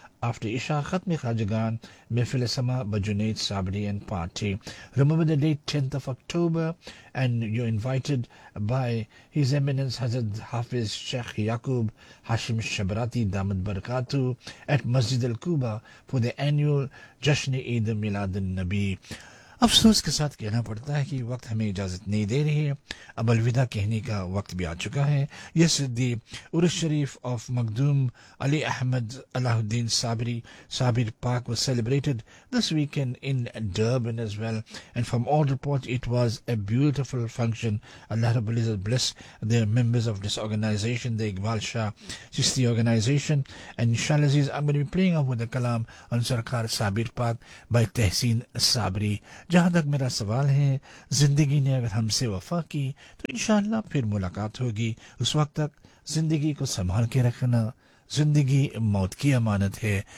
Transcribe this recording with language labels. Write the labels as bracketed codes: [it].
[en] After Isha, Khatmi Khajagan, Mehfil Sama, Bajuneet Sabri and Party. Remember the date, 10th of October, and you're invited by His Eminence Hazrat Hafiz Sheikh Yaqub Hashim Shabrati Damat Barakatu at Masjid Al-Quba for the annual Jashn-e-Eid Milad al-Nabi. [ur] افسوس کے ساتھ کہنا پڑتا ہے کہ وقت ہمیں اجازت نہیں دے رہی ہے. اب الوداع کہنے کا وقت بھی آ چکا ہے. [en] Yes the Urs Sharif of Makhdoom Ali Ahmed Alauddin Sabri Sabir Pak was celebrated this weekend in Durban as well, and from all report it was a beautiful function. Allah رب العزت bless the members of this organisation, the Iqbal Shah Chishti organisation, and انشاء اللہ Aziz I will be playing up with the kalam on Sarkar Sabir Pak by Tahseen Sabri. [ur] جہاں تک میرا سوال ہے, زندگی نے اگر ہم سے وفا کی تو انشاءاللہ پھر ملاقات ہوگی. اس وقت تک زندگی کو سنبھال کے رکھنا, زندگی موت کی امانت ہے.